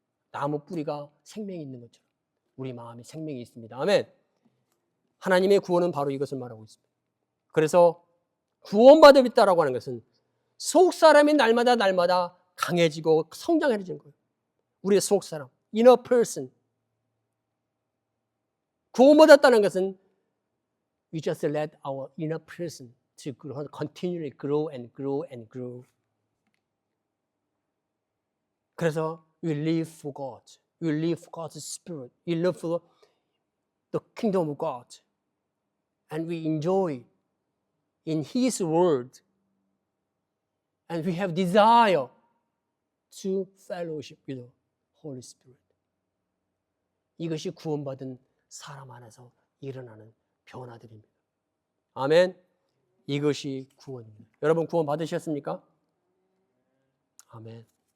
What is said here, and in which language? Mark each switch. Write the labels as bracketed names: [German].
[Korean] 나무 뿌리가 생명이 있는 것처럼 우리 마음에 생명이 있습니다. 아멘. 하나님의 구원은 바로 이것을 말하고 있습니다. 그래서 구원받았다라고 하는 것은 속사람이 날마다 강해지고 성장해지는 거예요. 우리의 속사람, [English] inner person. [Korean] 구원받았다는 것은 [English] we just let our inner person to continually grow and grow and grow. [Korean] 그래서 [English] we live for God. We live for God's Spirit. We live for the kingdom of God. And we enjoy in His Word. And we have desire to fellowship with the Holy Spirit. [Korean] 이것이 구원받은 사람 안에서 일어나는 변화들입니다. 아멘. 이것이 구원입니다. 여러분 구원 받으셨습니까? 아멘.